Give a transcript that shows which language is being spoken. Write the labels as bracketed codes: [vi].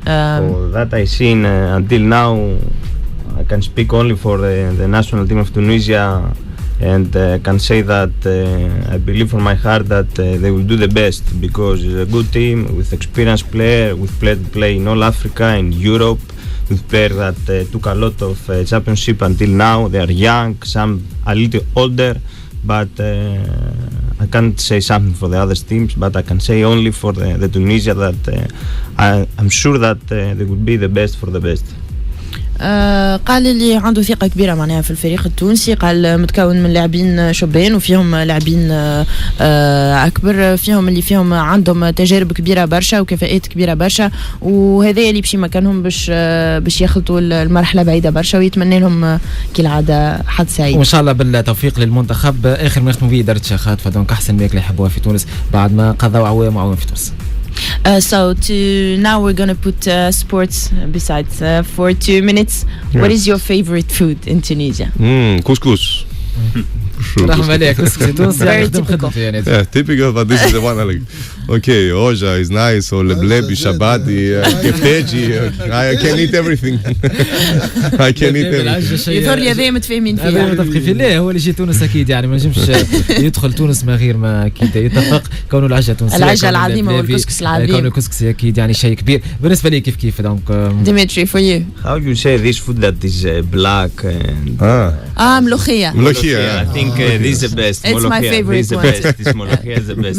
[en] that I've seen until now, I can speak only for the national team of Tunisia, and can say that I believe from my heart that they will do the best, because it's a good team with experienced players, with players play in all Africa, in Europe, with players that took a lot of championship until now. They are young, some a little older, but I can't say something for the other teams, but I can say only for the Tunisia that I'm sure that they will be the best for the best. [ar] قال اللي عنده ثقة كبيرة معناها في الفريق التونسي، قال متكون من لاعبين شبان وفيهم لاعبين أكبر، فيهم اللي فيهم عندهم تجارب كبيرة برشا وكفاءات كبيرة برشا، وهذا اللي بشي مكانهم باش يخلطوا المرحلة بعيدة برشا، ويتمنى لهم كالعادة حظ سعيد وإن شاء الله بالتوفيق للمنتخب. آخر ما نختموا به دارت شخات فدونك أحسن ماكلة يحبوها في تونس بعد ما قضوا عوام في تونس. [en] So now we're gonna put sports besides for 2 minutes. Yes. What is your favorite food in Tunisia? Couscous. [ar] رحمة عليك. [en] Very typical. Yeah, typical, but this is the one I like. Okay, oja is nice, or leblebi, shabati, kefteji. I can eat everything. I can eat everything. [ar] يثور هذا متفاهمين فيه. هذا متفقين فيه. لا هو اللي جي تونس أكيد يعني ما نجمش يدخل تونس من غير ما أكيد يتفق كونه العجة التونسية. العجة العظيمة والكسكس العظيم. كونه الكسكس أكيد يعني شيء كبير. بالنسبة لي كيف دونك. [en] Dimitri, for you. How you say this food that is black and [ar] ملوخية. [en] I think this is the best. It's my favorite one. This molokhia is the best.